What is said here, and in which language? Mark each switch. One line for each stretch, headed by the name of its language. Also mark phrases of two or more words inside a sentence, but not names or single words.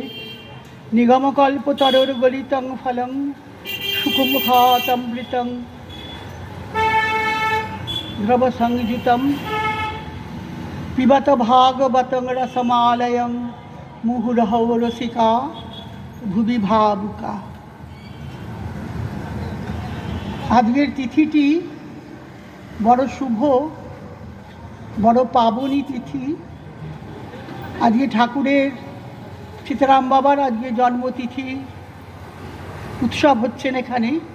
Sanskrit: निगमकल्पतरोर्गलितं फलं सुखमुखातमृतं द्रवसंयुतं पिबत भागवतं रसमालयं मुहुरहो रसिका भुवि भावुका।
Bangla: আজকের তিথিটি বড় শুভ, বড় পাবনী তিথি। আজকে ঠাকুরের সীতারাম বাবার আজকে জন্মতিথি উৎসব হচ্ছেন এখানে।